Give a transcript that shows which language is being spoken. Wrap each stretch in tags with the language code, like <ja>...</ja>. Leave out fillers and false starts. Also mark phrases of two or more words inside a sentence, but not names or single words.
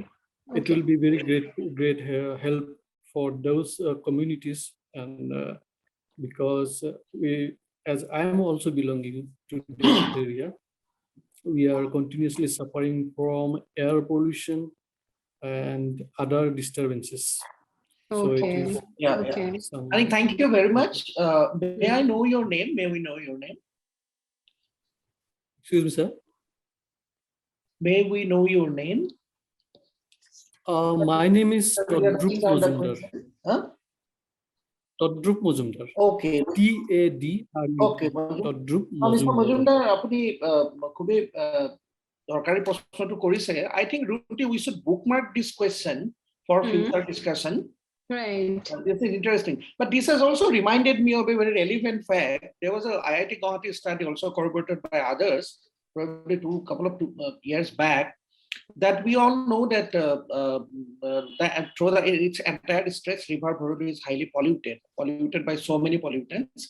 <en>It will be very great help for those communities, and because as I am also belonging to this area, we are continuously suffering from air pollution and other disturbances. So it is, I think thank you very much. May I know your name? May we know your name? Excuse me, sir. May we know your name? My name is Todrup Mozumdar. Todrup Mozumdar. Okay. TADRUP. Okay. Todrup Mr. Mozumdar, Mozumdar. I think Runti, we should bookmark this question for future discussion. Right. This is interesting. But this has also reminded me of a very relevant fact. There was a IIT Gauhati study also corroborated by others, probably a couple of years back, that we all know that its entire stretch river Bhorolu is highly polluted by so many pollutants.</en>